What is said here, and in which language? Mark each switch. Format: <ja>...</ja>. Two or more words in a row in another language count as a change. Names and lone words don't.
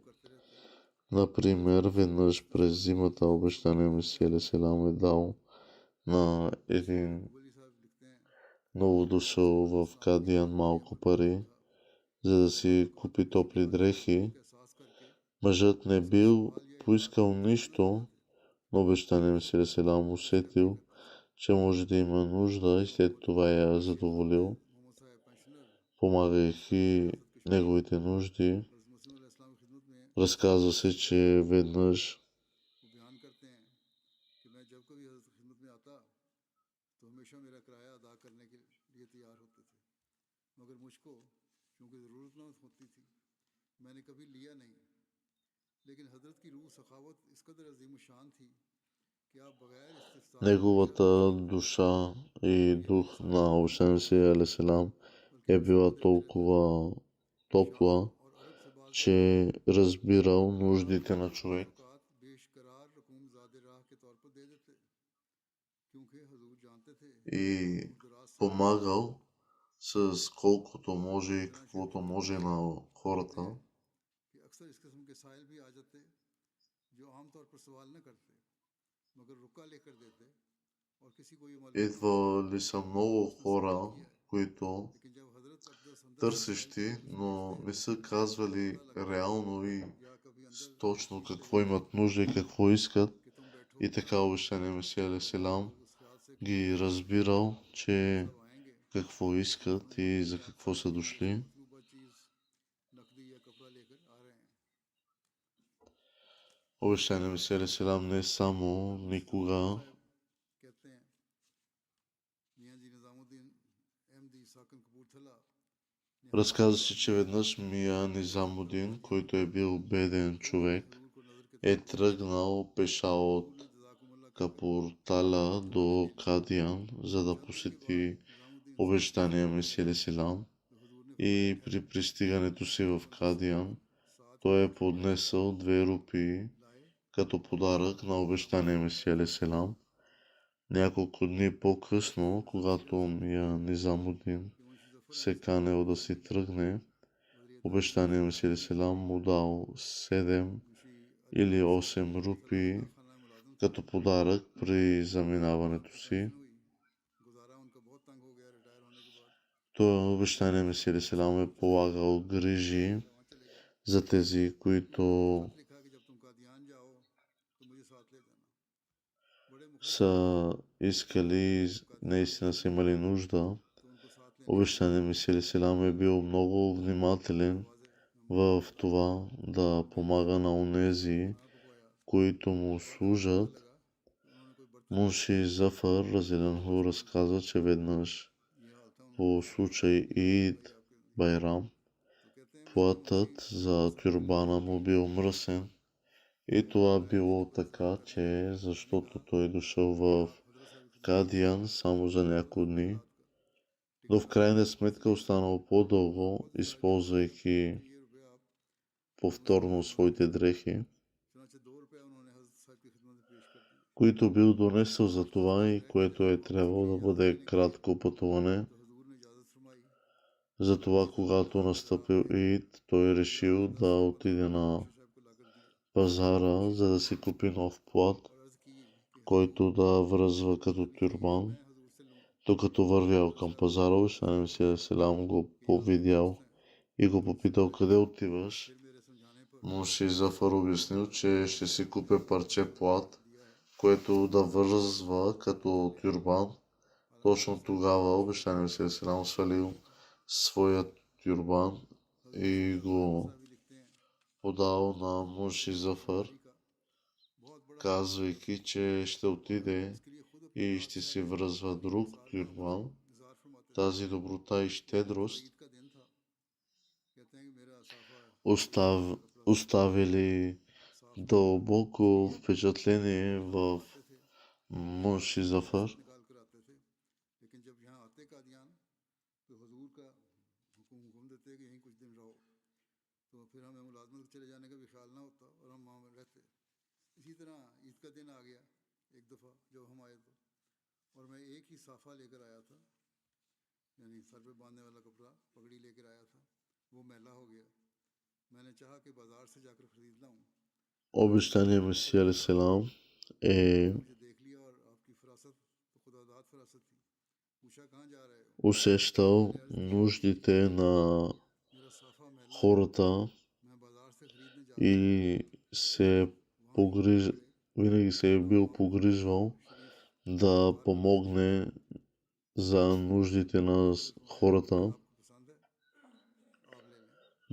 <bg>Например, веднъж през зимата обещания Месия Алейхиссалам е дал на един новодошъл в Кадиян малко пари, за да си купи топли дрехи. Мъжът не бил поискал нищо, но обещания Месия Алейхиссалам усетил, че може да има нужда и след това я задоволил, помагайки неговите нужди.</bg> <ur>حضرت مسیح علیہ السلام کی خدمت میں</ur> <bg>Разказва се, че веднъж</bg> <ur>وہ بیان کرتے ہیں کہ میں جب کبھی حضرت کی خدمت میں آتا تو ہمیشہ میرا کرایہ ادا کرنے کے لیے تیار ہوتے تھے، مگر مجھ کو کیونکہ ضرورت نہ ہوتی تھی میں نے کبھی لیا نہیں. لیکن حضرت کی روح سخاوت اس قدر عظیم شان تھی کہ آپ بغیر استفسار</ur> <bg>неговата душа и дух на Обещания Алейхиссалам е била толкова топла,</bg> <ur>اور عرب سے باز</ur> <bg>че разбирал нуждите на човек</bg> <ur>اوقات بیش قرار رقوم زادِ راہ کے طور پر دے دیتے، کیونکہ حضور جانتے تھے и دور دراز سے</ur> <bg>помагал с колкото може и каквото може на хората.</bg> <ur>کہ اکثر اس قسم کے سائل بھی آ جاتے جو عام طور پر سوال نہ کرتے مگر رقعہ لے کر دیتے اور کسی کو یہ معلوم نہ ہوتا</ur> <bg>Идвали са много</bg> <ur>اس نے سوال хора, کیا ہے. които لیکن جب حضرت عبدل اندر سے سائل търсещи, سے کچھ</ur> <bg>но</bg> <ur>पूछते</ur> <bg>не са</bg> <ur>تو ان کو казвали پتا لگتا</ur> <bg>реално и</bg> <ur>یا کبھی اندر</ur> <bg>точно से какво имат нужда и какво искат.</bg> <ur>کہ تم بیٹھو</ur> <bg>И така Обещания Месия Алейхиссалам</bg> <ur>لوگ اس خیال سے</ur> <bg>ги разбирал, че</bg> <ur>سب آئیں گے</ur> <bg>какво искат и за какво са дошли.</bg> <ur>مطلوبہ چیز نقدی یا کپڑا لے کر آ رہے ہیں.</ur> <bg>Обещания Месия Алейхиссалам не само никога</bg> <ur>صاحب کہتے ہیں میاں جی نظام الدین احمدی ساکن کپورتھلہ نے</ur> <bg>разказа се, че веднъж Мия Низамудин, който е бил беден човек,</bg> <ur>حضور کو نذر کے</ur> <bg>е тръгнал пеша от</bg> <ur>جزاکم اللہ کہتے</ur> <bg>Капуртала до Кадиян, за да посети निजामुद्दीन обещания Месия Силам.</bg> <ur>تو حضور نے</ur> <bg>И при пристигането си в Кадиян, साथ той е поднесъл 2 рупии लाए като подарък на обещания Месия Селам. Няколко дни по-късно, когато Мия Низамудин</bg> <ur>کہ منشی ظفر</ur> <bg>се канел да си тръгне, वजीर обещания Месия Селам му дал 7 मुंशी или 8 рупии</bg> <ur>خانہ ملازم</ur> <bg>като पодарък при заминаването си.</bg> <ur>پنشن ہوئی گزارا ان کا بہت تنگ ہو گیا ریٹائر ہونے کے بعد</ur> <bg>Той обещания Месия Селам е полагал грижи</bg> <ur>وہاں چلے گئے.</ur> <bg>за тези, които</bg> <ur>خط لکھا کہ جب تم قادیان جاؤ تو مجھے ساتھ لے جانا. بڑے مخلص</ur> <bg>са искали, наистина са имали нужда.</bg> <ur>تو ان کو ساتھ لینے</ur> <bg>Обещания Месия Селам е бил много внимателен в това да помага на онези,</bg> <ur>کھانا پکوایا</ur> <bg>които му служат.</bg> <ur>لگا کہ انہوں نے کوئی برتن</ur> <bg>Мунши Зафар Разиданху разказа, че веднъж</bg> <ur>یہ حال تھا</ur> <bg>по случай Ид Байрам</bg> <ur>تو کہتے ہیں</ur> <bg>платът за тюрбана му бил мръсен. И това било така, че защото той дошъл в</bg> <ur>حضرت صاحب</ur> <bg>Кадиян само за няколко дни,</bg> <ur>رات کا</ur> <bg>но в крайна сметка останал по-дълго, използвайки</bg> <ur>یہ روپیہ آپ</ur> <bg>повторно своите дрехи,</bg> <ur>چنانچہ 2 روپیہ انہوں نے حضرت صاحب کی خدمت میں پیش کر دیے.</ur> <bg>които бил донесъл за това и което е трябвало да бъде кратко пътуване.</bg> <ur>تو حضور نے اجازت فرمائی</ur> <bg>Затова, когато настъпил Ид, той решил да отиде на</bg> <ur>منشی صاحب کو لا کر دیے</ur> <bg>пазара, за да си купи нов плат,</bg> <ur>اور عرض کی کہ</ur> <bg>който да връзва като тюрбан.</bg> <ur>میں حضور سے لوں</ur> <bg>Докато вървял към пазара, Обещания Месия Селам го повидял и го попитал къде отиваш.</bg> <ur>پھر میرے سمجھانے پر</ur> <bg>Мунши Зафар обяснил, че ще си купя парче плат,</bg> <ur>دیا ہے.</ur> <bg>което да връзва като тюрбан. Точно тогава Обещания Месия Селам свалил своят тюрбан и го</bg> <ur>صاحب بھی لکھتے ہیں</ur> <bg>подал на Мунши Зафар,</bg> <ur>کا بہت بڑا</ur> <bg>казвайки, че ще отиде</bg> <ur>اس کے لیے خود</ur> <bg>и ще си връзва друг тюрбан.</bg> <ur>انتظار فرماتے تھے.</ur> <bg>Тази доброта и щедрост</bg> <ur>عید کا دن تھا کہتے ہیں کہ میرا صافہ</ur> <bg>оставили дълбоко впечатление в Мунши Зафар.</bg> <ur>نکال کر آتے تھے لیکن جب یہاں آتے قادیان تو حضور کا حکم دیتے کہ یہیں کچھ دن رہو تو پھر ہمیں ملازمت چلے جانے کا بھی خیال نہ ہوتا اور ہم وہاں رہتے. اسی طرح عید کا دن آ گیا ایک دفعہ جب ہم آئے تو اور میں ایک ہی صافہ لے کر آیا تھا یعنی سر پہ باندھنے والا کپڑا پگڑی لے کر آیا تھا وہ میلا ہو گیا. میں نے چاہا کہ بازار سے جا کر خرید لاؤں</ur> <bg>Обещания Месия Селам е</bg> <ur>مجھے دیکھ لیا اور آپ کی فراست تو خداداد فراست تھی. پوچھا کہاں جا رہے ہو?</ur> <bg>усещал нуждите на</bg> <ur>میرا صافہ میلا ہے хората میں بازار سے خریدنے جا</ur> <bg>и се винаги се е бил погрижвал शरीफ да помогне за нуждите на хората.</bg> <ur>آپ کو پسند ہے آپ لے لیں.</ur>